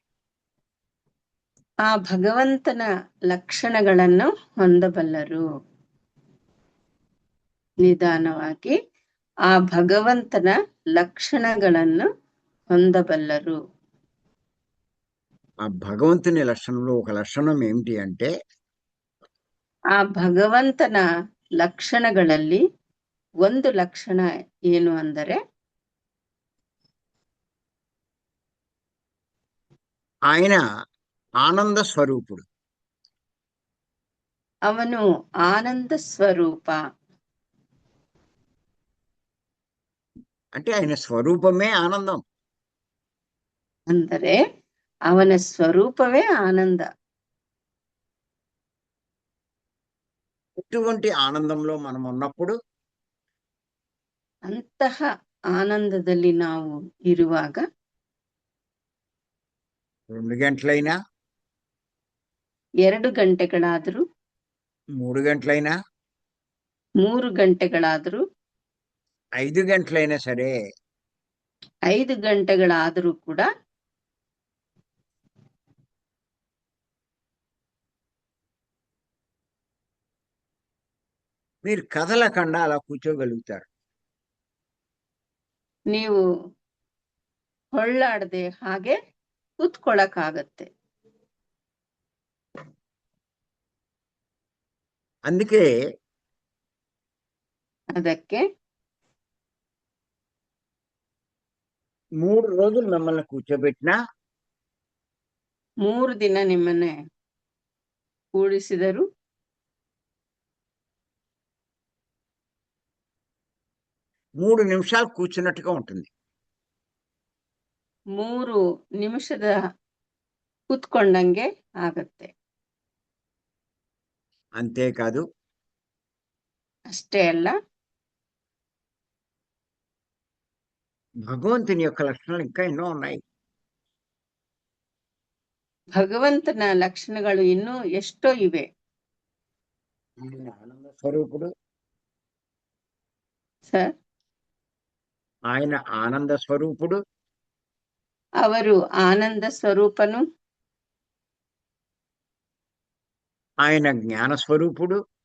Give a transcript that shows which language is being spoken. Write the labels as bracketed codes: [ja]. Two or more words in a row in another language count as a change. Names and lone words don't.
[kn] ಆ ಭಗವಂತನ ಲಕ್ಷಣಗಳನ್ನು ಹೊಂದಬಲ್ಲರು. ನಿಧಾನವಾಗಿ ಆ ಭಗವಂತನ ಲಕ್ಷಣಗಳನ್ನು ಹೊಂದಬಲ್ಲರು. [te] ఆ భగవంతుని లక్షణంలో ఒక లక్షణం ఏమిటి అంటే [kn] ಆ ಭಗವಂತನ ಲಕ್ಷಣಗಳಲ್ಲಿ ಒಂದು ಲಕ್ಷಣ ಏನು ಅಂದರೆ [te] ఆయన ఆనంద స్వరూపుడు. [kn] ಅವನು ಆನಂದ ಸ್ವರೂಪ. [te] అంటే ఆయన స్వరూపమే ఆనందం. [kn] ಅಂದರೆ ಅವನ ಸ್ವರೂಪವೇ ಆನಂದ. [te] ఎటువంటి ఆనందంలో మనం ఉన్నప్పుడు [kn] ಅಂತಹ ಆನಂದದಲ್ಲಿ ನಾವು ಇರುವಾಗ [te] 2 గంటలైనా [kn] 2 ಗಂಟೆಗಳಾದರೂ [te] 3 గంటలైనా [kn] 3 ಗಂಟೆಗಳಾದರೂ [te] 5 గంటలైనా సరే [kn] 5 ಗಂಟೆಗಳಾದರೂ ಕೂಡ [te] మీరు కదలకుండా అలా కూర్చోగలుగుతారు. [kn] ನೀವು ಹೊಳ್ಳಾಡದೆ ಹಾಗೆ ಕೂತ್ಕೊಳ್ಳಕ್ಕಾಗತ್ತೆ. [te] అందుకే [kn] ಅದಕ್ಕೆ [te] 3 రోజులు మిమ్మల్ని కూర్చోబెట్టినా [kn] 3 ದಿನ ನಿಮ್ಮನ್ನೇ ಕೂಡಿಸಿದರು [te] 3 నిమిషాలు కూర్చున్నట్టుగా ఉంటుంది. [kn] 3 ನಿಮಿಷದ ಕೂತ್ಕೊಂಡಂಗೆ ಆಗತ್ತೆ. [te] అంతేకాదు [kn] ಅಷ್ಟೇ ಅಲ್ಲ [te] భగవంతుని యొక్క లక్షణాలు ఇంకా ఎన్నో ఉన్నాయి. [kn] ಭಗವಂತನ ಲಕ್ಷಣಗಳು ಇನ್ನೂ ಎಷ್ಟೋ ಇವೆ. [te] ఆయన ఆనంద స్వరూపుడు. [kn] ಸರ್, [te] ఆయన ఆనంద స్వరూపుడు. [kn] ಅವರು ಆನಂದ ಸ್ವರೂಪನು. [te] ఆయన జ్ఞాన స్వరూపుడు.